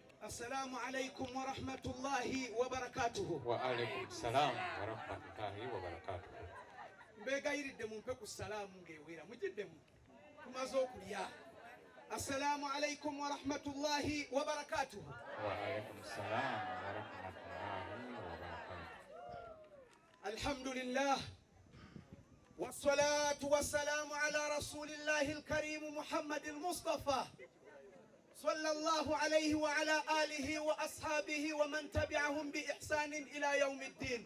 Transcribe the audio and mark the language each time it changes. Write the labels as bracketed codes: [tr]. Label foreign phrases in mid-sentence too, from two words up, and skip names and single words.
[ar] السلام عليكم ورحمة الله وبركاته. وعليكم السلام ورحمة الله وبركاته. [lg] mbegayiride mumpe ku salaamu ngewera mujiddemu tumaze okulya. [ar] السلام عليكم ورحمة الله وبركاته. وعليكم السلام ورحمة الله وبركاته. الحمد لله والصلاة والسلام على رسول الله الكريم محمد المصطفى صلى الله عليه وعلى آله وأصحابه ومن تبعهم بإحسان إلى يوم الدين.